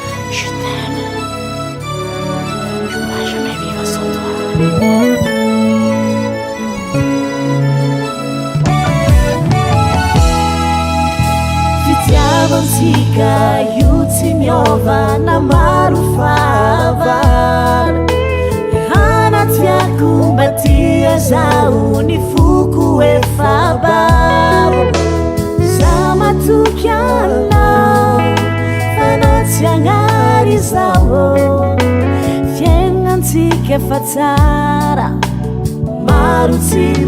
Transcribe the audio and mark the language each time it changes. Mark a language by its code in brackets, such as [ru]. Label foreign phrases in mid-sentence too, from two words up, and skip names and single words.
[fr] Je t'aime. Je pourrais jamais vivre sans toi. [mg] Fitiavantsika io tsy miova na maro fahavara hanatiako mba tia zaho ny foko efa babo za matoky anao fanao tsy agnary zaho fiainantsika efa tsara maro tsy